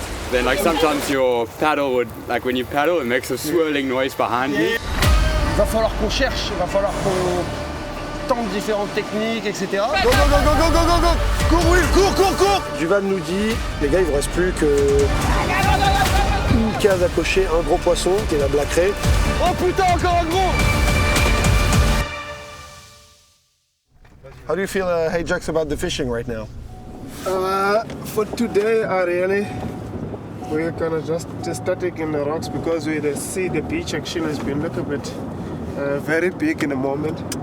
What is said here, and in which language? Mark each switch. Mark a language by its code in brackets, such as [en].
[en] Then like sometimes your paddle would, like when you paddle, it makes a swirling noise behind you. [fr] Il va falloir qu'on cherche, il va falloir qu'on tente différentes techniques, etc. [en] Go! [fr] Cours Will, cours! Duvan nous dit, les gars, il vous reste plus que une case à cocher, un gros poisson, qui est la Black Ray. Oh putain, encore un gros! [en] How do you feel, hey Jax, about the fishing right now? For today, we're gonna just static in the rocks because we see the beach action has been a little bit very big in the moment.